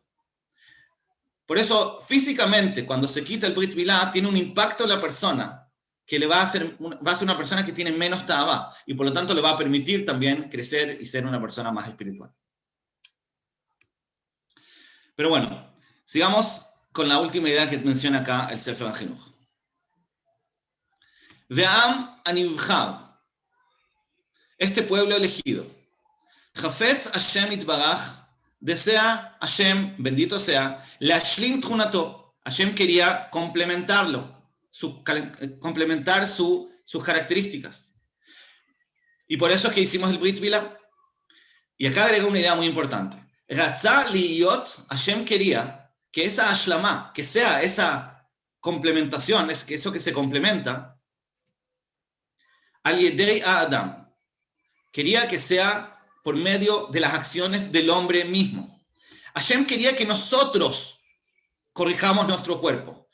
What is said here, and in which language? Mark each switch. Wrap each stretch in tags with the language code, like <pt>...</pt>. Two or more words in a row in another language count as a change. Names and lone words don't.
<es>Por eso, físicamente, cuando se quita el</es> <he>ברית מילה,</he> <es>tiene un impacto en la persona, que le va a ser una persona que tiene menos ta'avá, y por lo tanto le va a permitir también crecer y ser una persona más espiritual. Pero bueno, sigamos con la última idea que menciona acá el Sefer HaChinuch.</es> <he>והעם הנבחר,</he> <es>este pueblo elegido.</es> <he>חפץ השם יתברך,</he> <es>desea Hashem, bendito sea,</es> <he>להשלים תכונתו.</he> <es>Hashem quería complementarlo, complementar sus características. Y por eso es que hicimos el</es> <he>ברית מילה.</he> <es>Y acá agrega una idea muy importante.</es> <he>רצה להיות,</he> <es>Hashem quería que esa ashlamá, que sea esa complementación, es que eso que se complementa,</es> <he>על ידי אדם,</he> <es>quería que sea por medio de las acciones del hombre mismo. Hashem quería que nosotros corrijamos nuestro cuerpo.</es>